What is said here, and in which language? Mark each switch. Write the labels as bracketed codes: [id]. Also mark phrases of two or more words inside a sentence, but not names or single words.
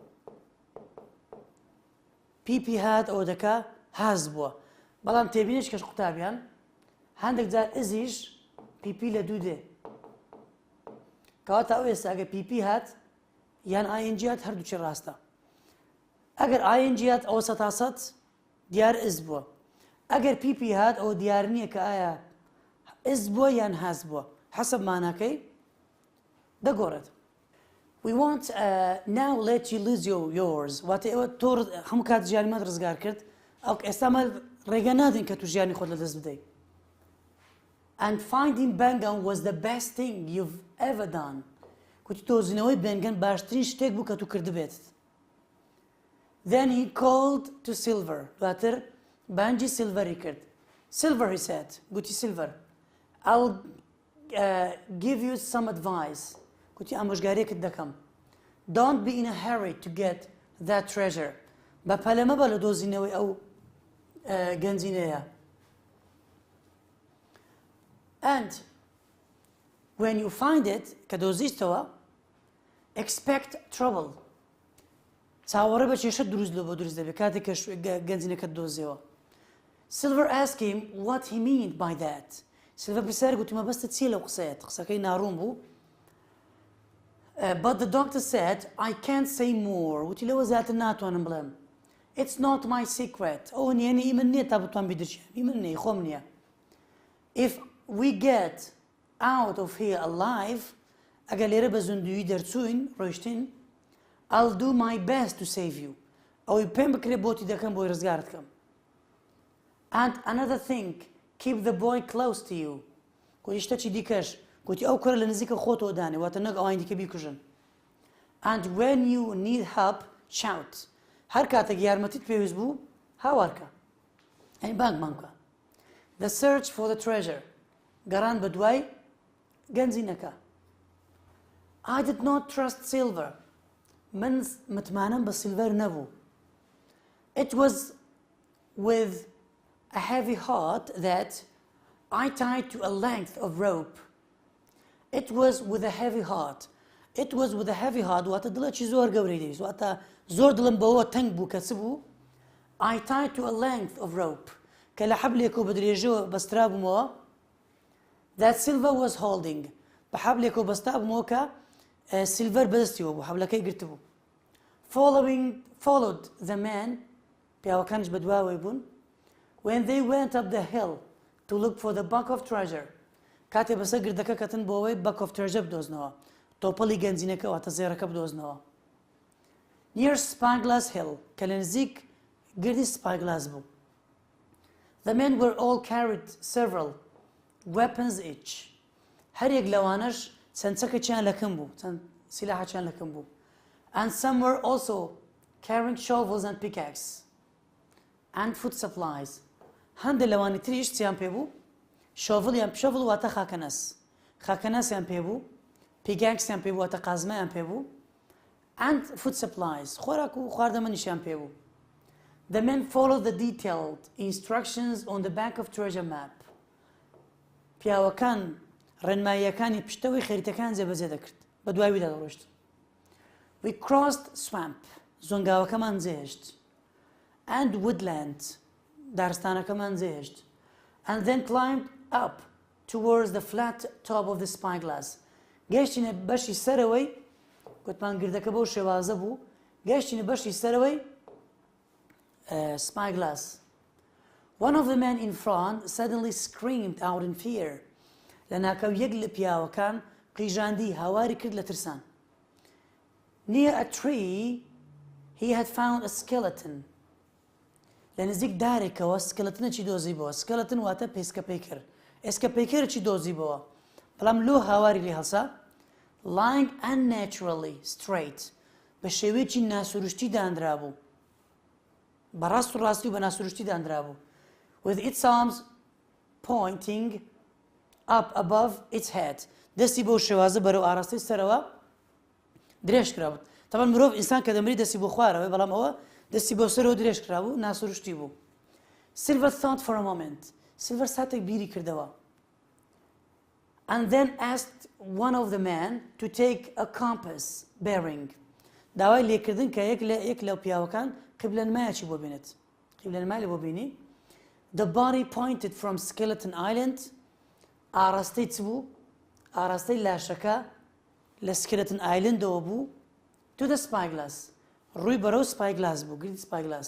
[ckb] پیپی هات ئەوە دەکا هاز بووە بەڵام تێبینێت کەش قوتابیان هەندێک جار ئزیش پیپی لە دوو دێ کەواتە ئەو ئێستا ئەگەر پیپی هات یان ئاینجی هات هەردووچی ڕاستە ئەگەر ئاینجی هات ئەوە سەتاسەد دیار ئز بووە ئەگەر پیپی هات ئەوە دیار نییە کە ئایا ئز بووە یان هاز بووە حەسەب ماناکەی دەگۆڕێت [en] We want now let you lose yours [ckb] واتە ئێوە تۆ هەموو کات ژیانیمان ڕزگار کرد ئەو ئێستامان ڕێگە نادین کە تو ژیانی خۆت لەدەست بدەیت [en] And finding Bengan was the best thing you've ever done. [ckb] کوتی تۆزینەوەی بێنگەن باشترین شتێک بوو کە تو کردبێت. [en] Then he called to Silver. [ckb] دواتر بانجی سیلڤەری کرد. [en] Silver, he said. گوتی Silver. I'll give you some advice. [ckb] گوتی ئامۆژگاریەکت دەکەم. [en] Don't be in a hurry to get that treasure. [ckb] بە پەلەمە بە لە دۆزینەوەی ئەو گەنجینەیە. [en] And when you find it [ckb] کە دۆزیستەوە [en] expect trouble [ckb] چاوەڕێ بە کێشە دروست لە بۆ دروست دەبێت کاتێک کە گەنجینەکەت دۆزیەوە [en] Silver asked him what he meant by that [ckb] Silver پرسیار گوتی مەبەستت چییە لەو قسەیەت قسەکەی ناڕوون بوو [en] But the doctor said I can't say more [ckb] وتی لەوە زیاتر ناتوانم بڵێم [en] It's not my secret [ckb] ئەوە نییە ئیمن نییە تا بتوان بیدرچێن ئیمن نییە خۆم نییە [en] If we get out of here alive [ckb] ئەگەر لێرە بە زوندویی دەرچوین ڕۆیشتین [en] I'll do my best to save you [ckb] ئەوەی پێم بکرێ بۆتی دەکەم بۆی ڕزگارت کەم [en] And another thing keep the boy close to you [ckb] گوتی شتێکی دیکەش گوتی ئەو کوڕە لە نزیکە خۆتەوە دانێ واتە نەک ئەوانی دیکە بیکوژن [en] And when you need help shout [ckb] هەر کاتێک یارمەتیت پێویست بوو هاوارکە ئەی بانگمان بکە [en] The search for the treasure [ckb] گەڕان بە دوای گەنجینەکە [en] I did not trust Silver [ckb] من متمانەم بە سیلڤەر نەبوو [en] It was with a heavy heart that I tied to a length of rope It was with a heavy heart It was with a heavy heart [ckb] واتە دڵێکی زۆر گەورەی دەویست واتە زۆر دڵم بەوە تەنگ بوو کە چ بوو [en] I tied to a length of rope [ckb] کە لە حەبلێک و بە درێژەوە بەسترا بوومەوە [en] That Silver was holding [ckb] بە حەبلێک و بەستا بوومەوە کە سیلڤەر بەدەستیەوە بوو حەبلەکەی گرتبوو [en] Followed the man [ckb] پیاوەکانش بە دواوەی بوون [en] When they went up the hill to look for the buck of treasure [ckb] کاتێ بەسەر گردەکە کەتن بۆ ئەوەی [en] buck of treasure [ckb] بدۆزنەوە تۆپەڵی گەنجینەکە واتە زێڕەکە بدۆزنەوە [en] Near Spyglass Hill [ckb] کە لە نزیک گردی Spyglass بوو [en] The men were all carried several weapons each [ckb] هەر یەک لەوانەش چەند چەکێکیان لەکەم بوو چەند سیلاحێکیان لەکەم بوو [en] And some were also carrying shovels and pickaxes and food supplies [ckb] هەندێک لەوانی تریش چیان پێ بوو شۆڤڵ واتە خاکەناسیان پێ بوو پێگانکسیان پێ بوو واتە قازمەیان پێ بوو [en] and food supplies [ckb] خۆراک و خواردەمەنیشیان پێ بوو [en] The men followed the detailed instructions on the back of treasure map [ckb] پیاوەکان ڕێنماییەکانی پشتەوەی خەریتەکان جێبەجێ دەکرد بە دوای ویدا دەڕۆیشت [en] We crossed swamp. [ckb] زۆنگاوەکەمان جێهێشت. [en] And woodland. [ckb] دارستانەکەمان جێهێشت. [en] And then climbed up towards the flat top of the spyglass. [ckb] گەشتینە بەشی سەرەوەی گوتمان گردەکە بەو شێوازە بوو. گەشتینە بەشی سەرەوەی spyglass. [en] One of the men in front suddenly screamed out in fear. [ckb] لە ناکەو یەک لە پیاوەکان قیژاندی هاواری کرد لە ترسان. Near a tree he had found a skeleton. لە نزیک دارێکەوە سکەلەتنێکی دۆزیبەوە. سکەلەتن واتە پێسکە پەیکەر. ئێسکە پەیکەرێکی دۆزیبەوە. بەڵام لۆ هاواری لێ هەڵسا. [en] Lying unnaturally straight. [ckb] بە شێوەیەکی ناسروشتی دانرا بوو. بەڕاست و ڕاستی و بە ناسروشتی دانرا بوو. [en] With its arms pointing up above its head. [ckb] دەستی بۆ شێوازە بەرەو ئاراستەی سەرەوە درێژ کرابوو. تەمان مرۆڤ ئینسان کە دەمری دەستی بۆ خوارەوەی بەڵام ئەوە دەستی بۆ سەرەوە درێژ کرابوو ناسروشتی بوو. [en] Silver thought for a moment. [ckb] Silver ساتێک بیری کردەوە. [en] And then asked one of the men to take a compass bearing. [ckb] داوای لێکردن کە یەک لەو پیاوەکان قیبلەنمایەکی بۆ بینێت. قیبلەنمای لێ بۆ بینی. [en] The body pointed from Skeleton Island. [ckb] ئاراستەی چ بوو؟ ئاراستەی لاشەکە لە Skeleton Islandەوە بوو. [en] To the spyglass. [ckb] ڕووی بەرەو spyglass بوو. گریتی spyglass.